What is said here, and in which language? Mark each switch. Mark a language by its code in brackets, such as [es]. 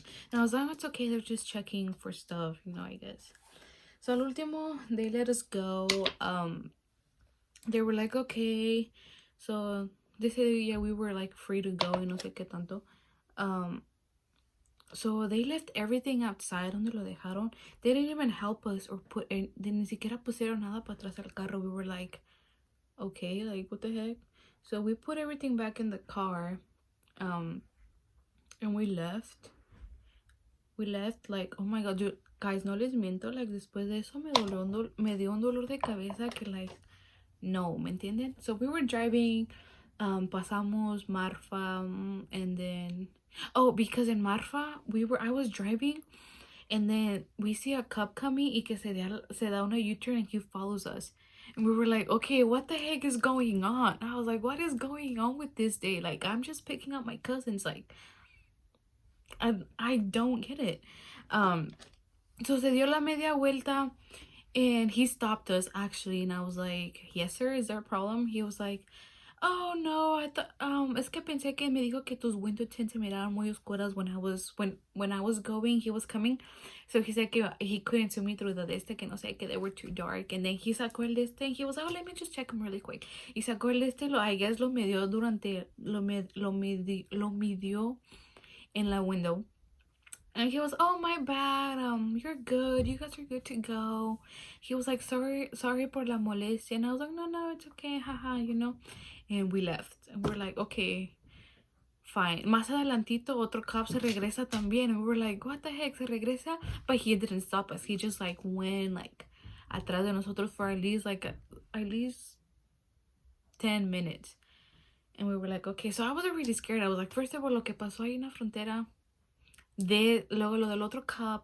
[en] And I was like, it's okay, they're just checking for stuff, you know, I guess. So [es] al último, [en] they let us go. They were like, okay. So they said, yeah, we were like free to go [es] y no sé qué tanto. [en] So they left everything outside [es] donde lo dejaron. [en] They didn't even help us or they [es] ni siquiera pusieron nada para atrás al carro. [en] We were like, okay, like what the heck? So we put everything back in the car, and we left. We left, like, oh my god, dude, guys, [es] no les miento, like, después de eso me dio un dolor de cabeza que, like, no, ¿me entienden? [en] So we were driving, [es] pasamos Marfa, [en] and then, oh, because in Marfa, I was driving, and then we see a cop coming [es] y que se da una [en] U-turn, and he follows us. And we were like, okay, what the heck is going on? I was like, what is going on with this day? Like, I'm just picking up my cousins, like, I don't get it. So [es] se dio la media vuelta, [en] and he stopped us actually, and I was like, yes sir, is there a problem? He was like, oh no, I thought [es] es que pensé que me dijo que tus [en] window tints [es] se miraban muy oscuras [en] when I was going, he was coming. So he said que he couldn't see me through the deste, [es] que no sé, que [en] they were too dark. And then he [es] sacó el deste, [en] and he was like, oh, let me just check them really quick. [es] Y sacó el deste, [en] I guess [es] lo midió in la window. [en] And he was, oh, my bad, you're good, you guys are good to go. He was like, sorry [es] por la molestia. [en] And I was like, no, it's okay, haha, you know. And we left, and we're like, okay, Fine. [es] Más adelantito, otro cop se regresa también. [en] And we were like, what the heck, [es] se regresa? [en] But he didn't stop us. He just like went like [es] atrás de nosotros [en] for at least 10 minutes. And we were like, okay. So I wasn't really scared. I was like, first of all, [es] lo que pasó ahí en la frontera. Luego lo del otro cop.